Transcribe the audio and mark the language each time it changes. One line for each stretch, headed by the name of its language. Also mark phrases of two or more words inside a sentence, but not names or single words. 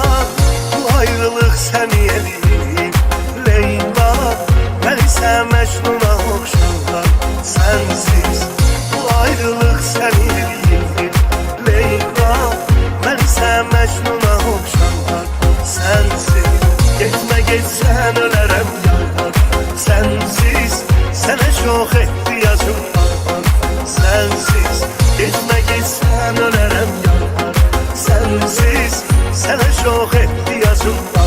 Azerbaijani: Bu ayrılıq səni eləyib Leyla, mən isə Məcnuna oxşar. Sensiz bu ayrılıq səni eləyib Leyla, mən isə Məcnuna oxşar. Sensiz getmə getsən ölərəm yar.
Turkish: Sensiz sana çok ihtiyacım var. Sensiz gitme gitsen ölerim yar. Sensiz sana çok ihtiyacım var.